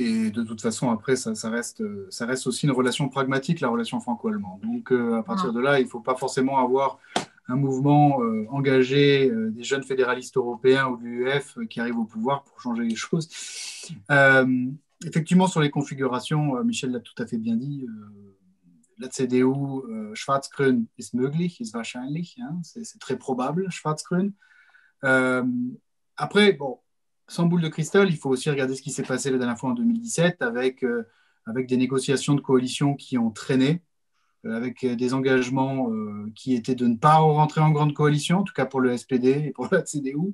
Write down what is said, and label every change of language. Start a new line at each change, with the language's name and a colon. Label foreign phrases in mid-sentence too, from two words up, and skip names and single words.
French: Et de toute façon, après, ça reste aussi une relation pragmatique, la relation franco-allemande. Donc, à partir de là, il ne faut pas forcément avoir un mouvement engagé des jeunes fédéralistes européens ou de l'UEF qui arrivent au pouvoir pour changer les choses. Effectivement, sur les configurations, Michel l'a tout à fait bien dit, la CDU,
German: Schwarz-Grün ist möglich, ist wahrscheinlich,
French: hein, c'est très probable, Schwarz-Grün. Après, bon, sans boule de cristal, il faut aussi regarder ce qui s'est passé la dernière fois en 2017 avec des négociations de coalition qui ont traîné, avec des engagements qui étaient de ne pas rentrer en grande coalition, en tout cas pour le SPD et pour la CDU.